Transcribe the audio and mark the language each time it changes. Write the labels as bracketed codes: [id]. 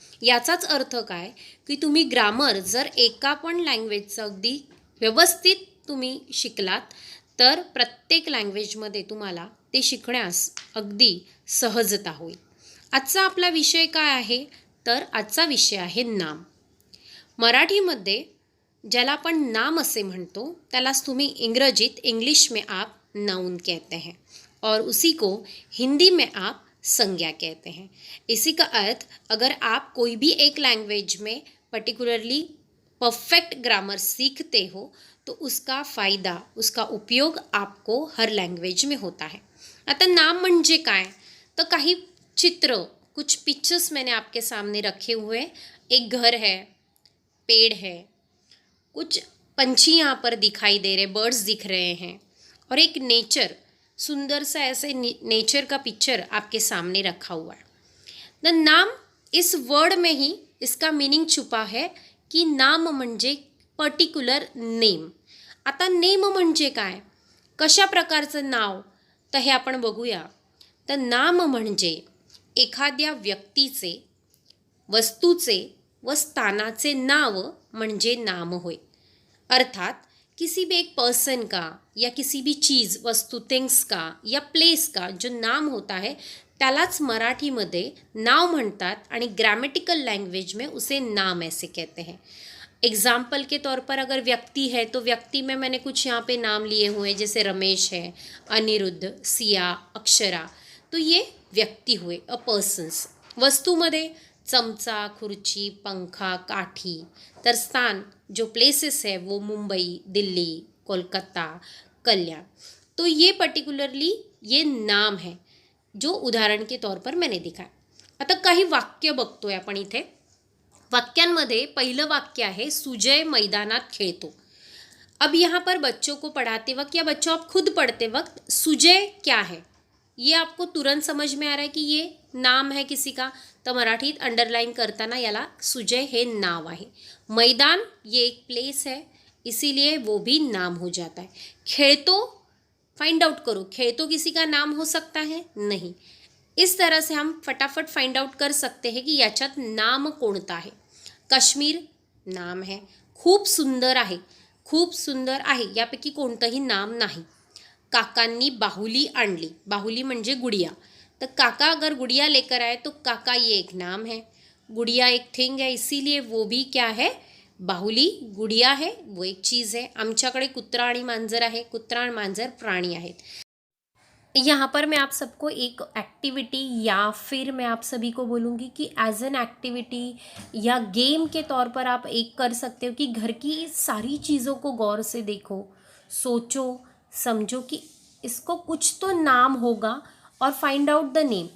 [mr] याचाच अर्थ काय की तुम्ही ग्रामर जर एका पण लँग्वेजचं अगदी व्यवस्थित तुम्ही शिकलात, तर प्रत्येक लँग्वेजमध्ये तुम्हाला ते शिकण्यास अगदी सहजता होईल. आजचा आपला विषय काय आहे, तर आजचा विषय आहे नाम. मराठीमध्ये ज्याला आपण नाम असे म्हणतो, त्यालाच तुम्ही इंग्रजीत [hi] इंग्लिश में आप नाउन कहते हैं, और उसी को हिंदी में आप संज्ञा कहते हैं. इसी का अर्थ, अगर आप कोई भी एक लैंग्वेज में पर्टिकुलरली परफेक्ट ग्रामर सीखते हो, तो उसका फ़ायदा, उसका उपयोग आपको हर लैंग्वेज में होता है. [mr] आता नाम म्हणजे काय, तो काही चित्र, [hi] कुछ पिक्चर्स मैंने आपके सामने रखे हुए. एक घर है, पेड़ है, कुछ पंछी यहाँ पर दिखाई दे रहे, बर्ड्स दिख रहे हैं, और एक नेचर, सुंदर सा ऐसे नेचर का पिक्चर आपके सामने रखा हुआ है. द नाम, इस वर्ड में ही इसका मीनिंग छुपा है की नाम [mr] म्हणजे पर्टिक्युलर नेम. आता नेम म्हणजे काय, कशा प्रकारचं नाव, तर हे आपण बघूया. तर नाम म्हणजे एखाद्या व्यक्तीचे, वस्तूचे व स्थानाचे नाव म्हणजे नाम होय. [hi] अर्थात किसी भी एक पर्सन का या किसी भी चीज़, वस्तु, थिंग्स का या प्लेस का जो नाम होता है, [mr] त्यालाच मराठीमध्ये नाव म्हणतात, आणि [hi] ग्रामेटिकल लैंग्वेज में उसे नाम ऐसे कहते हैं. एग्जाम्पल के तौर पर अगर व्यक्ति है, तो व्यक्ति में मैंने कुछ यहाँ पे नाम लिए हुए हैं, जैसे रमेश है, अनिरुद्ध, सिया, अक्षरा. तो ये व्यक्ति हुए, अ पर्सन्स. [mr] वस्तूमध्ये चमचा, खुर्ची, पंखा, काठी. तर स्थान, [hi] जो प्लेसेस है, वो मुंबई, दिल्ली, कोलकाता, कल्याण. तो ये पर्टिकुलरली ये नाम है, जो उदाहरण के तौर पर मैंने दिखा. [mr] आता काही वाक्य बघतोय आपण इथे. वाक्यांमध्ये पहिलं वाक्य आहे, सुजय मैदानात खेळतो. [hi] अब यहाँ पर बच्चों को पढ़ाते वक्त या बच्चों आप खुद पढ़ते वक्त सुजय क्या है, ये आपको तुरंत समझ में आ रहा है कि ये नाम है किसी का, [mr] तर मराठीत अंडरलाइन करताना याला सुजय हे नाव आहे. [hi] मैदान ये एक प्लेस है, इसीलिए वो भी नाम हो जाता है. खेळतो, फाइंड आउट करो, खेळतो किसी का नाम हो सकता है, नहीं. इस तरह से हम फटाफट फाइंड आउट कर सकते हैं कि [mr] याच्यात नाम कोणता आहे. [hi] काश्मीर नाम है. [mr] खूप सुंदर आहे, खूप सुंदर आहे, यापैकी कोणतंही नाम नाही. काकांनी बाहुली आणली, बाहुली म्हणजे गुड़िया. [hi] तो काका अगर गुड़िया लेकर आए, तो काका ये एक नाम है. गुड़िया एक थिंग है, इसीलिए वो भी क्या है, बाहुली गुड़िया है, वो एक चीज़ है. [mr] आमच्याकडे कुत्रा आणि मांजर आहे, कुत्रा आणि मांजर प्राणी आहेत. [hi] यहाँ पर मैं आप सबको एक एक्टिविटी, या फिर मैं आप सभी को बोलूँगी कि एज एन एक्टिविटी या गेम के तौर पर आप एक कर सकते हो कि घर की सारी चीज़ों को गौर से देखो, सोचो, समझो कि इसको कुछ तो नाम होगा, और फाइंड आउट द नेम.